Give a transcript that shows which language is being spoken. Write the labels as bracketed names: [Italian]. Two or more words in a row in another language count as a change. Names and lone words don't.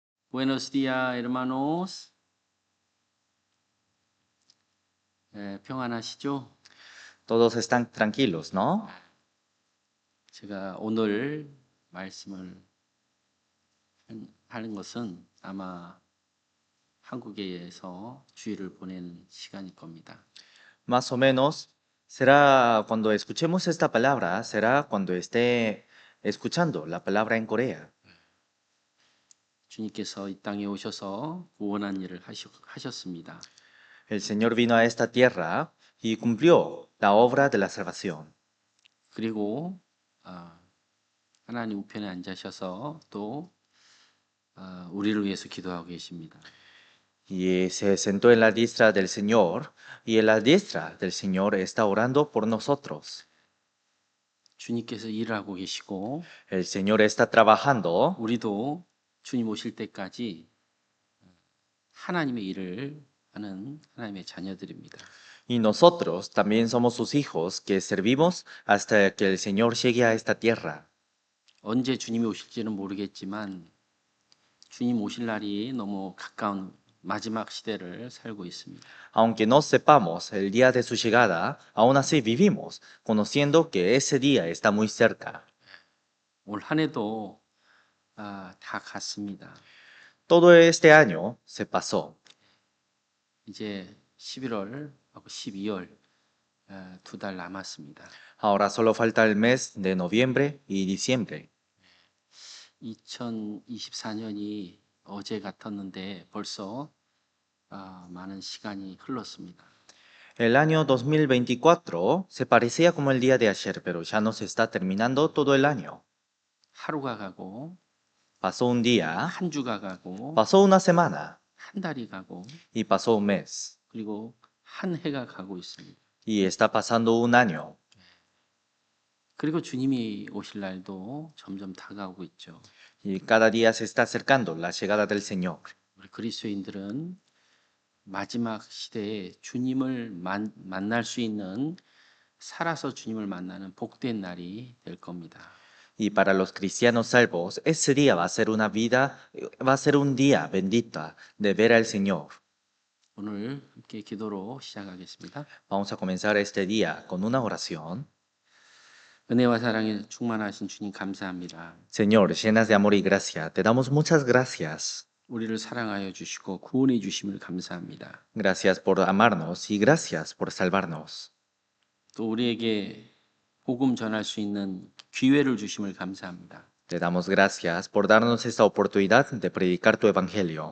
[Spanish] Buenos días, hermanos. [Korean] 평안하시죠? [Spanish] Todos están tranquilos, ¿no? [Korean] 제가 오늘 말씀을 하는 것은 아마 한국에서 주일을 보내는 시간일 겁니다. [Spanish] Más o menos será cuando escuchemos esta palabra, será cuando esté escuchando la palabra en Corea. [Korean] 주님께서 이 땅에 오셔서 구원한 일을 하셨습니다. [Spanish] El Señor vino a esta tierra y cumplió la obra de la salvación. [Korean] 그리고 하나님 우편에 앉으셔서 또 우리를 위해서 기도하고 계십니다. [Spanish] Y se sentó en la diestra del Señor, y en la diestra del Señor está orando por nosotros. [Korean] 주님께서 일을 하고 계시고 [Spanish] El Señor está trabajando [Korean] 우리도 주님 오실 때까지 하나님의 일을 하는 하나님의 자녀들입니다. [Spanish] y nosotros también somos sus hijos que servimos hasta que el Señor llegue a esta tierra. [Korean] 언제 주님이 오실지는 모르겠지만 주님 오실 날이 너무 가까운 마지막 시대를 살고 있습니다. [Spanish] Aunque no sepamos el día de su llegada, aún así vivimos, conociendo que ese día está muy cerca. [Korean] 올 한 해도 다 갔습니다. [Spanish] Todo este año se pasó. [Korean] 이제 11월하고 12월 두 달 남았습니다. [Spanish] Ahora solo falta el mes de noviembre y diciembre. [Korean] 2024년이 어제 같았는데 벌써 많은 시간이 흘렀습니다. [Spanish] El año 2024 se parecía como el día de ayer, pero ya nos está terminando todo el año. [Korean] 하루가 가고 [Spanish] Pasó un día, [Korean] 한 주가 가고 [Spanish] pasó una semana [Korean] 한 달이 가고 [Spanish] y pasó un mes. [Korean] 그리고 한 해가 가고 있습니다. [Spanish] Y está pasando un año. [Korean] 그리고 주님이 오실 날도 점점 다가오고 있죠. [Spanish] Y cada día se está acercando la llegada del Señor. [Korean] 우리 그리스도인들은 마지막 시대에 주님을 만날 수 있는 살아서 주님을 만나는 복된 날이 될 겁니다. [Spanish] Y para los cristianos salvos, ese día va a ser una vida, va a ser un día bendita de ver al Señor. [Korean] 오늘 함께 기도로 시작하겠습니다. [Spanish] Vamos a comenzar este día con una oración. [Korean] 은혜와 사랑에 충만하신 주님 감사합니다. [Spanish] Señor, llenas de amor y gracia, te damos muchas gracias. [Korean] 우리를 사랑하여 주시고 구원해 주심을 감사합니다. [Spanish] Gracias por amarnos y gracias por salvarnos. [Korean] 또 우리에게 복음 전할 수 있는 기회를 주심을 감사합니다. [Spanish] Te damos gracias por darnos esta oportunidad de predicar tu evangelio.